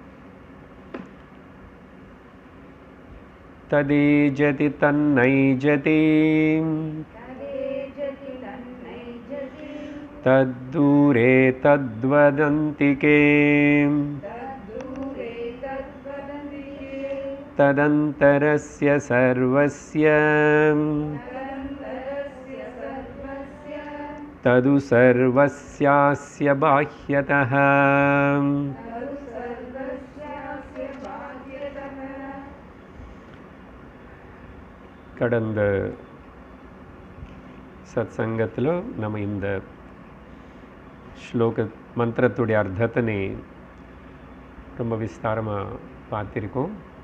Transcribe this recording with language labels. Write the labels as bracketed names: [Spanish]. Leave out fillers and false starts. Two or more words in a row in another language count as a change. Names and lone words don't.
[Sanskrit] तदेजति तन्नैजति तद्दूरे तद्वदन्तिके तदन्तरस्य सर्वस्य तदु सर्वस्यास्य बाह्यतः। [Tamil] கடந்த சத்சங்கத்தில் நம்ம இந்த ஸ்லோக மந்திரத்துடைய அர்த்தத்தினை ரொம்ப விஸ்தாரமாக பார்த்திருக்கோம்.